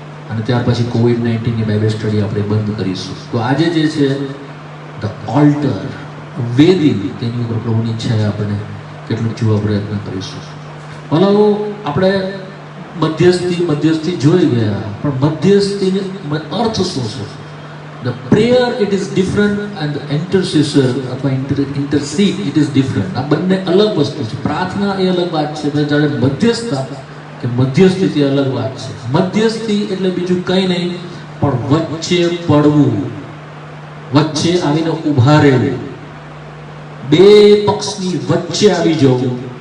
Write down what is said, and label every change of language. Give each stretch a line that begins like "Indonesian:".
Gujarati: અને ત્યાર પછી COVID-19ની બાઇબલ સ્ટડી આપણે બંધ કરીશું. તો આજે જે છે ધ ઓલ્ટર, વેદી, તેની ઉપર પ્રભુની ઈચ્છા આપણે કેટલું જોવા પ્રયત્ન કરીશું. ભલો આપણે મધ્યસ્થી જોઈ ગયા, પણ મધ્યસ્થીનો અર્થ શું છે?
English: The prayer, it is different, and the intercessor
Gujarati: અથવા
English: intercede, it is different.
Gujarati: આ બંને અલગ વસ્તુ છે. પ્રાર્થના એ અલગ વાત છે, જ્યારે મધ્યસ્થતા કે મધ્યસ્થી તે અલગ વાત છે. મધ્યસ્થી એટલે બીજું કંઈ નહીં પણ વચ્ચે પડવું, વચ્ચે આવીને ઊભા રહેવું, બે પક્ષની વચ્ચે આવી જવું.